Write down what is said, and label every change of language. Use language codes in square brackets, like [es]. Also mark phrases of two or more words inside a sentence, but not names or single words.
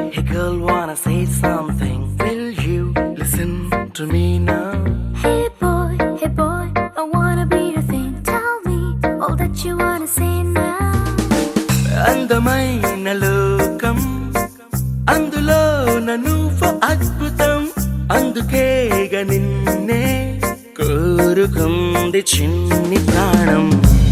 [en] girl wanna say something. Will you listen to me now? Hey boy, I wanna be your thing. Tell me all that you wanna say now. [te] అందమైన లోకం అందులో నువ్వు అద్భుతం అందుకేగా నిన్నే కోరుకుంది చిన్ని ప్రాణం